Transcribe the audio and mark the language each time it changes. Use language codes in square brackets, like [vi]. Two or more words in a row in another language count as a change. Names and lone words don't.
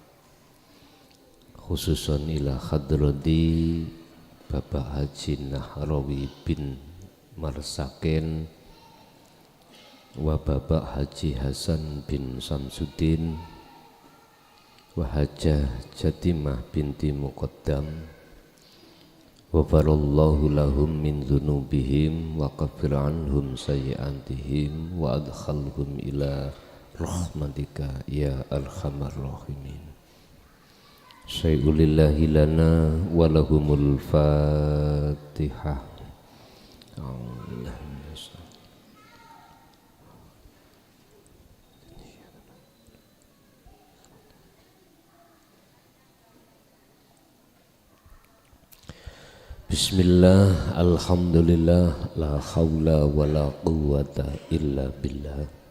[ar] خصوصا إلى حضرة Bapak Haji Nahrawi bin Marsaken wa Bapak Haji Hasan bin Samsudin wa Hajah Jatimah binti Muqaddam وغفر الله لهم من ذنوبهم وكفر عنهم سيئاتهم وأدخلهم إلى رحمتك يا أرحم الراحمين. شيء لله لنا ولهم الفاتحة. بسم الله، الحمد لله، لا حول ولا قوة إلا بالله.